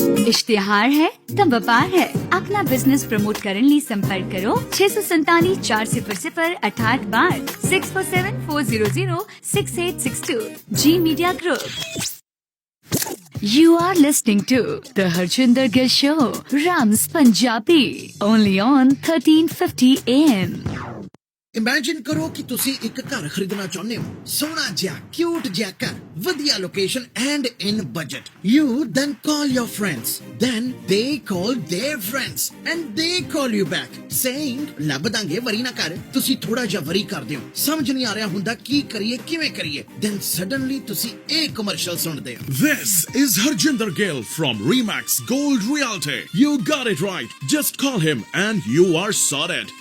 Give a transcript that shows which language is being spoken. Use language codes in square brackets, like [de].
[hi] इश्तिहार है तब व्यापार है। अपना बिजनेस प्रमोट करने लिए संपर्क करो 647 400 68 647 400 6862 G Media Group। [en] You are listening to the Harjinder Gill Show, Rams Punjabi, only on 1350 AM। [pa] Imagine ਕਰੋ ਕਿ ਤੁਸੀਂ ਇੱਕ ਘਰ ਖਰੀਦਣਾ ਚਾਹੁੰਦੇ ਹੋ, ਸੋਹਣਾ ਜਿਹਾ ਕਿਊਟ ਜਿਹਾ ਘਰ, ਵਧੀਆ location and in budget. [en] You then call your friends, then they call their friends and they call you back saying [pa] ਲੱਭ ਦਾਂਗੇ, ਵਰੀ ਨਾ ਕਰ। ਤੁਸੀਂ ਥੋੜਾ ਜਿਹਾ ਵਰੀ ਕਰਦੇ ਹੋ, ਸਮਝ ਨਹੀਂ ਆ ਰਿਹਾ ਹੁੰਦਾ ਕੀ ਕਰੀਏ ਕਿਵੇਂ ਕਰੀਏ, [en] then suddenly [pa] ਤੁਸੀਂ ਇਹ ਕਮਰਸ਼ੀਅਲ ਸੁਣਦੇ ਹੋ। [en] This is Harjinder Gill from Remax Gold Realty. You got it right. Just call him and you are sorted.